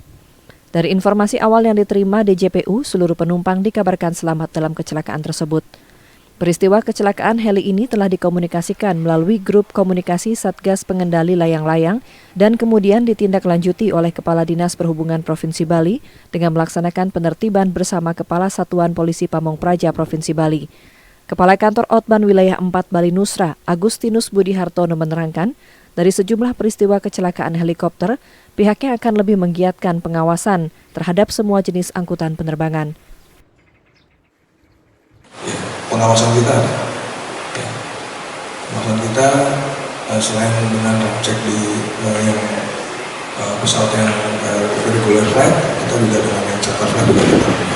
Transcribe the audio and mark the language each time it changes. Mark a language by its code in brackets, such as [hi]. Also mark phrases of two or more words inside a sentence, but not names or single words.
[id] Dari informasi awal yang diterima DJPU, seluruh penumpang dikabarkan selamat dalam kecelakaan tersebut. Peristiwa kecelakaan heli ini telah dikomunikasikan melalui grup komunikasi Satgas Pengendali Layang-Layang dan kemudian ditindaklanjuti oleh Kepala Dinas Perhubungan Provinsi Bali dengan melaksanakan penertiban bersama Kepala Satuan Polisi Pamong Praja Provinsi Bali. Kepala Kantor Otban Wilayah 4 Bali Nusra, Agustinus Budi Hartono menerangkan, dari sejumlah peristiwa kecelakaan helikopter, pihaknya akan lebih menggiatkan pengawasan terhadap semua jenis angkutan penerbangan. Pengawasan kita ada. Pengawasan kita selain dengan cek di yang pesawat yang [en] regular flight, [id] kita juga dengan yang [en] charter flight [id] juga kita lakukan.